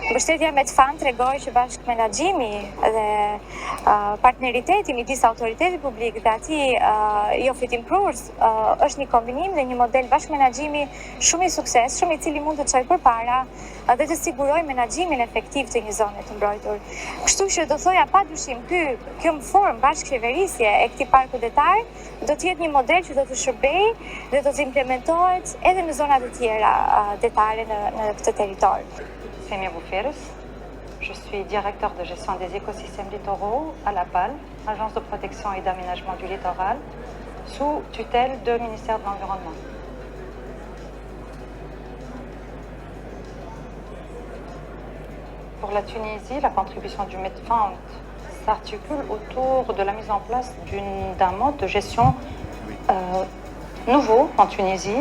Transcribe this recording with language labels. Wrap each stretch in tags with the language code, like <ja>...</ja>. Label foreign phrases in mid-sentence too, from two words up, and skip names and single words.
<sq>Mbështetja MedFund tregoi që bashkë menaxhimi dhe partneriteti midis autoritetit publik dhe atij jo fitimprues është një kombinim dhe një model bashkëmenaxhimi shumë i suksesshëm, i cili mund të çojë përpara dhe të sigurojë menaxhimin efektiv të një zone të mbrojtur. Kështu që do thoja padyshim kjo formë bashkëqeverisje e këtij parku detar do të jetë një model që do të shërbejë dhe do të implementohet edhe në zonat e tjera detare në këtë territor. Simone Panigada.</sq> <fr>Je suis directeur de gestion des écosystèmes littoraux à la PAL, Agence de protection et d'aménagement du littoral, sous tutelle du ministère de l'Environnement. Pour la Tunisie, la contribution du MedFund s'articule autour de la mise en place d'un mode de gestion nouveau en Tunisie.</fr>